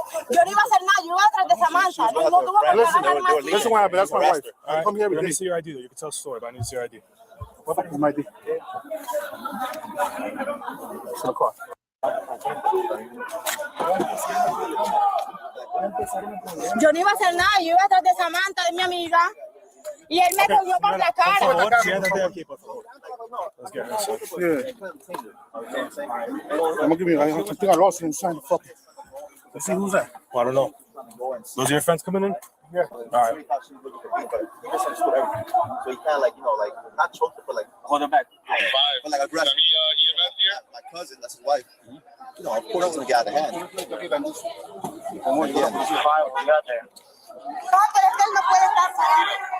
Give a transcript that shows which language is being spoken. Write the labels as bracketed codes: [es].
[es] Yo no iba a hacer nada, yo iba atrás de Samantha. No tuvo que trabajar. [en] Listen what happened. That's my wife. Come here. Let me see your ID, though. You can tell the story, but I need to see your ID. What is my ID? It's in the car. [es] Yo no iba a hacer nada, yo iba atrás de Samantha, de mi amiga. Y él me cogió por la cara. [en] Let's get her. Yeah. I'm going to give you, I think I lost it inside the fucking. Let's see who's that. Well, I don't know. Those are your friends coming in? Yeah. All right. So he kind of not choked her, but hold her back. But aggressive. My cousin, that's his wife. You know, of course it's going to get out of hand. [es] No, pero es que él no puede estar saliendo.